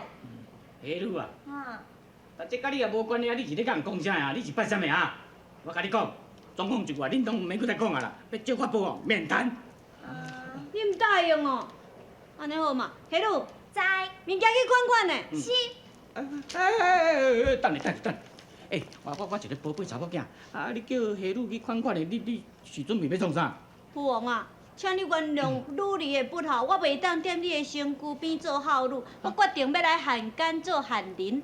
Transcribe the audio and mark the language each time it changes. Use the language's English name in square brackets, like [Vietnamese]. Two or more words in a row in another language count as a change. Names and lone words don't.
[Min Nan Chinese] 下女啊，啊，这甲你也无关系啊！你是咧甲人讲啥啊？你是拜啥物啊？我甲你讲，总共一句话，恁拢毋免搁再讲啊啦！要借法宝哦，免谈。你毋答应哦？安尼好嘛，下女，知，物件去款款的。是。等下。我一个宝贝查某囝，啊，你叫下女去款款的，你是准备要创啥？父王啊，请你原谅女儿的不孝，我袂当踮你的身躯边做孝女，我决定要来汉奸做汉人。